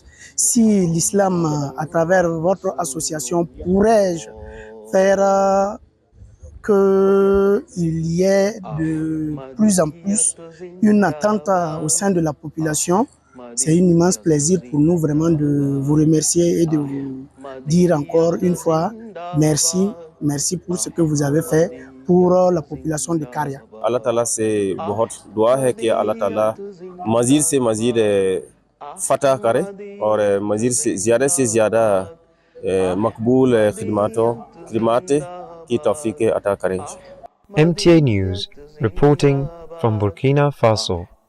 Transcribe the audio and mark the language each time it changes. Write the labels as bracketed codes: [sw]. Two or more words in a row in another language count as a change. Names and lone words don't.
[fr] Si l'islam, à travers votre association, pourrais-je faire qu'il y ait de plus en plus une attente au sein de la population. C'est un immense plaisir pour nous vraiment de vous remercier et de vous dire encore une fois merci. Merci pour ce que vous avez fait pour la population de Karia. [ur] اللہ تعالیٰ سے بہت دعا ہے کہ اللہ تعالیٰ مزید سے مزید فتح کرے اور مزید سے زیادہ مقبول خدمات کی توفیق عطا کرے. [en] MTA News reporting from Burkina Faso.